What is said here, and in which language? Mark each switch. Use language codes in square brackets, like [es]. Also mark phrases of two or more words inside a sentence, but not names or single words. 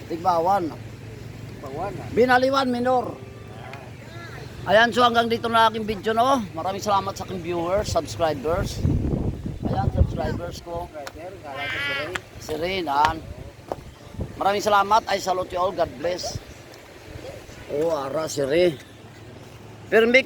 [tl] Tigbawan. Pawan na. Binaliwan minor. Ayan, so hanggang dito na aking video no. Maraming salamat sa aking [en] viewers, subscribers. [tl] Ayan, subscribers ko. Driver, kala ko si Ray. Si Renan. Maraming salamat. [en] I salute you all. God bless. [hil] Oh, ara si Re. Pero may